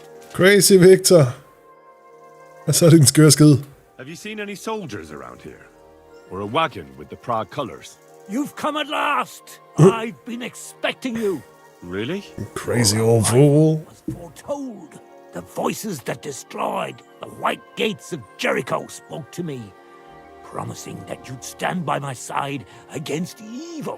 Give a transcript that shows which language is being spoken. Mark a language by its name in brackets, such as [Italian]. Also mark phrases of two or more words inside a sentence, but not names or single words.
[English] Crazy Victor. [Danish] Hvad så er din skøre skid? [English] Have you seen any soldiers around here? Or a wagon with the Prague colors? You've come at last! I've been expecting you! Really? Crazy old fool. Foretold. The voices that destroyed the white gates of Jericho spoke to me, promising that you'd stand by my side against evil.